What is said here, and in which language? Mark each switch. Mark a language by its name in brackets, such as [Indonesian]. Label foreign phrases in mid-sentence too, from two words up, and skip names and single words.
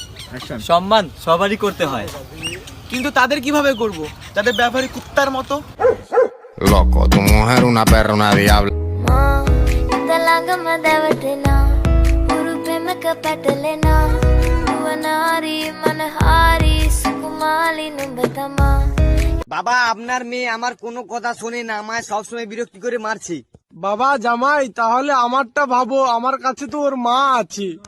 [Bangla] সম্মান সবারই করতে হয়, কিন্তু তাদের কিভাবে করব যাদের ব্যবহারই কুত্তার মতো? [Spanish] Loco, tu mujer una perra, una diabla. [Bangla] বাবা আপনার মেয়ে আমার কোনো কথা শোনে না, আমায় সবসময় বিরক্তি করে মারছে। বাবা জামাই, তাহলে আমারটা ভাবো, আমার কাছে তো ওর মা আছে।